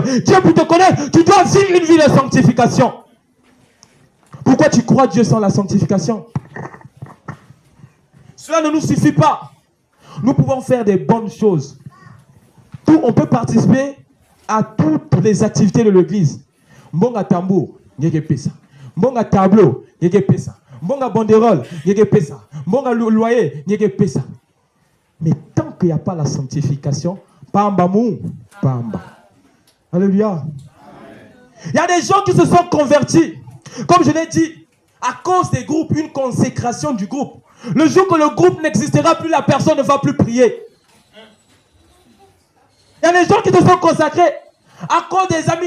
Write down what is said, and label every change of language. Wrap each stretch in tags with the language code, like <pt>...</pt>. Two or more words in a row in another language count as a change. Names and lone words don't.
<fr>Dieu pour te connaître, tu dois vivre une vie de sanctification. Pourquoi tu crois Dieu sans la sanctification? Cela ne nous suffit pas. Nous pouvons faire des bonnes choses. On peut participer à toutes les activités de l'église.</fr> <ktu>Mbonga tambour, yeke pesa. Mbonga tableau, yeke pesa. Mbonga banderole, yeke pesa. Mbonga loyer, yeke pesa.</ktu> <fr>Mais tant qu'il n'y a pas la sanctification,</fr> <ktu>pamba mou, pamba.</ktu> <fr>Alléluia. Il y a des gens qui se sont convertis. Comme je l'ai dit, à cause des groupes, une consécration du groupe. Le jour que le groupe n'existera plus, la personne ne va plus prier. Il y a des gens qui se sont consacrés à cause des amis.</fr>